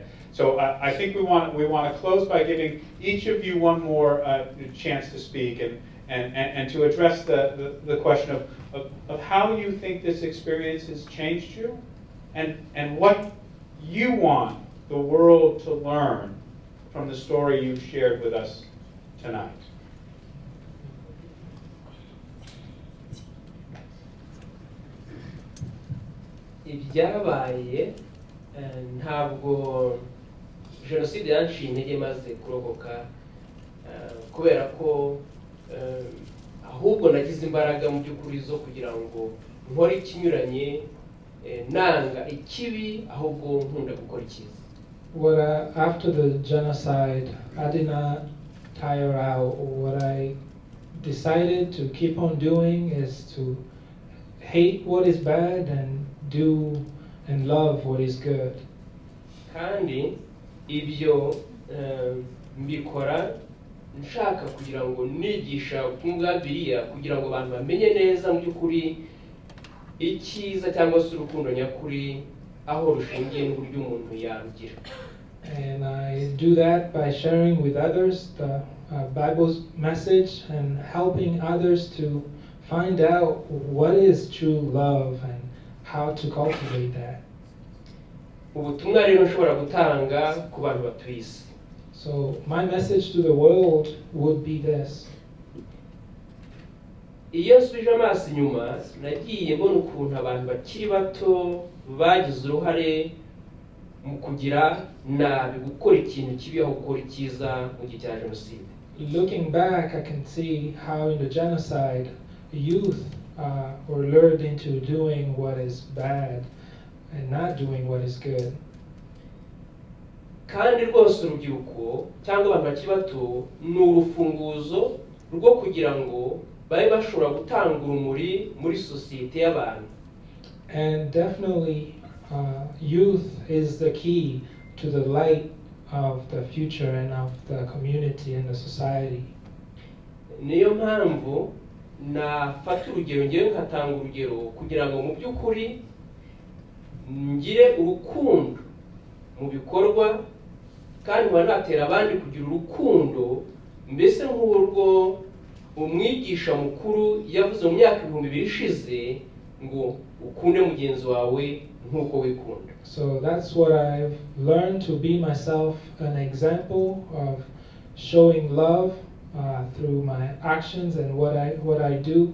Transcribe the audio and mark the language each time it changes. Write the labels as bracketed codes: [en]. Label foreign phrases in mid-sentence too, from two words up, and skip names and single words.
[en] So I think we want to close by giving each of you one more chance to speak and to address the question of how you think this experience has changed you, and what you want the world to learn from the story you've shared with us tonight. [rw] ibyabaye ntabwo jenoside yanciye intege maze kurokoka kubera ko ahubwo nagize imbaraga mu by'ukuri zo kugira ngo nkore ikinyuranye nanga ikibi ahubwo nkunda gukora icyiza. [en] After the genocide, I did not tire out. What I decided to keep on doing is to hate what is bad and do and love what is good. [rw] Kandi ibyo mbikora nshaka kugira ngo nigisha ubutumwa bwa Bibiliya kugira ngo abantu bamenye neza mu by'ukuri icyiza cyangwa se urukundo nyakuri aho rushingiye n'uburyo umuntu yarugira. [en] And I do that by sharing with others the Bible's message and helping others to find out what is true love and how to cultivate that. [rw] Ubutumwa rero nshobora gutanga ku bantu batuye isi. [en] So my message to the world would be this. [rw] Iyo nsubije amaso inyuma nagiye mbona ukuntu abantu bakiri bato bagize uruhare mu kugira nabi, gukora ikintu kibi aho gukora icyiza mu gihe cya jenoside. [en] Looking back, I can see how in the genocide, youth were lured into doing what is bad and not doing what is good. [rw] Kandi rwose urubyiruko cyangwa abantu bakiri bato ni urufunguzo rwo kugira ngo babe bashobora gutanga urumuri muri sosiyete y'abantu. [en] And definitely, youth is the key to the light of the future and of the community and the society. [rw] Niyo mpamvu nafata urugero ngewe nkatanga urugero kugira ngo mu by'ukuri ngire urukundo mu bikorwa kandi wanatera abandi kugira urukundo, mbese nk'urwo umwigisha mukuru yavuze mu myaka 2000 ishize ngo ukunde mugenzi wawe nk'uko wikunda. [en] So that's what I've learned, to be myself an example of showing love through my actions and what I do.